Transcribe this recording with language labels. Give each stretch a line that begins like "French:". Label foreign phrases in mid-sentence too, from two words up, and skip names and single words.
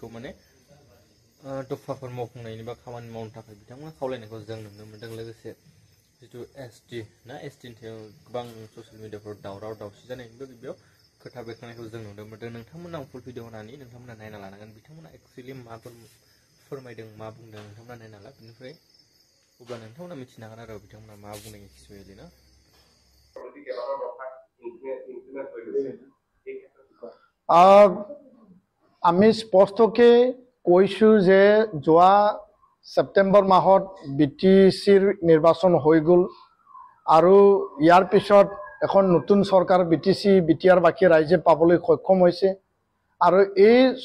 Bodo: माने दफाफोर मावफुंनायनि बा खामानि मावनो थाखाय बिथांमोना खावलायनायखौ जों नुनो मोनदों लोगोसे जितु एसटि ना एसटिनि सायाव गोबां ससियेल मिडियाफोराव दावराव दावसि जानायनिबो बेयाव खोथा बेरखांनायखौ जों नुनो मोनदों नोंथांमोना
English: full video
Bodo: होनानै नोंथांमोना नायना लानांगोन बिथांमोना एक्चुअलि माफोर फोरमायदों मा बुंदों नोंथांमोना नायना ला बिनिफ्राय अब्ला नोंथांमोना मिथिनो हागोन आरो बिथांमोना मा बुंदों एक्चुअलि ना
Assamese: আমি স্পষ্টকৈ কৈছোঁ যে যোৱা সেপ্টেম্বৰ মাহত বিটিচিৰ নিৰ্বাচন হৈ গ'ল আৰু ইয়াৰ পিছত এখন নতুন চৰকাৰ বিটিচি বিটিআৰ বাকী ৰাইজে পাবলৈ সক্ষম হৈছে আৰু এই